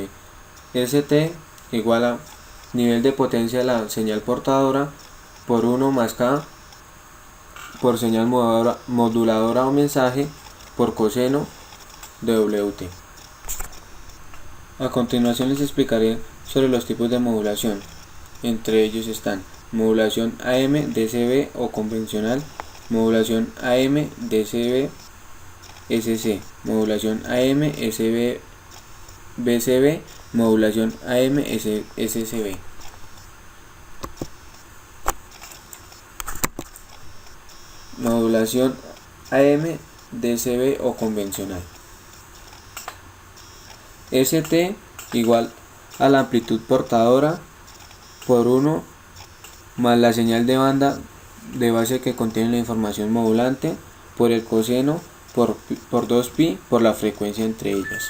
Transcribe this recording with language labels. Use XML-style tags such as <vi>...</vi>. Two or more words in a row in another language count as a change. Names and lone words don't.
<es>ST igual a nivel de potencia de la señal portadora por 1 más K por señal moduladora o mensaje por coseno de WT. A continuación les explicaré sobre los tipos de modulación. Entre ellos están modulación AM DCB o convencional, modulación AM DCB SC, modulación AM SB BCB, modulación AM SCB. Modulación AM DCB o convencional. ST igual a la amplitud portadora por 1 más la señal de banda de base que contiene la información modulante por el coseno por 2pi por la frecuencia entre ellas.</es>